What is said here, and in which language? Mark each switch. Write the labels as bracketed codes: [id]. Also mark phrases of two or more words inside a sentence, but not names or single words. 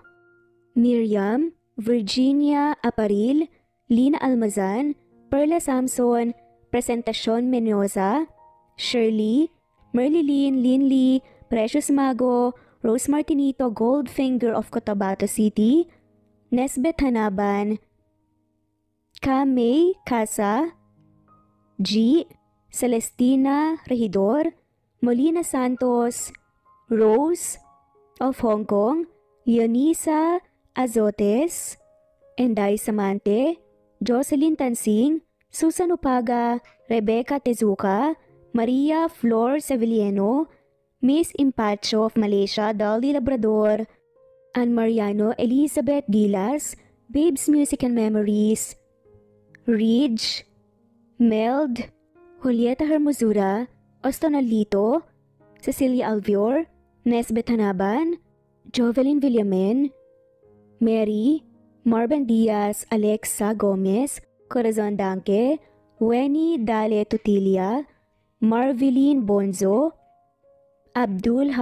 [en] Miriam, Virginia Aparil, Lina Almazan, Perla Samson, Presentacion Mendoza, Shirley, Merlilyn, Linley, Precious Mago, Rose Martinito, Goldfinger of Cotabato City, Nesbeth Hanaban, Kamay Casa, G, Celestina Regidor, Molina Santos, Rose of Hong Kong, Leonisa Azotes, Enday Samante, Jocelyn Tansing, Susan Upaga, Rebecca Tezuka, Maria Flor Sevilleno, Miss Impacho of Malaysia, Dolly Labrador, Ann Mariano, Elizabeth Gilas, Babes Music and Memories, Ridge, Meld, Julieta Hermosura, Ostonalito, Cecilia Alvior, Nesbeth Hanaban, Jovelyn Villamen, Mary, Marben Diaz, Alexa Gomez, Corazon Danke, Weni Dale Tutilia, Marveline Bonzo, Abdul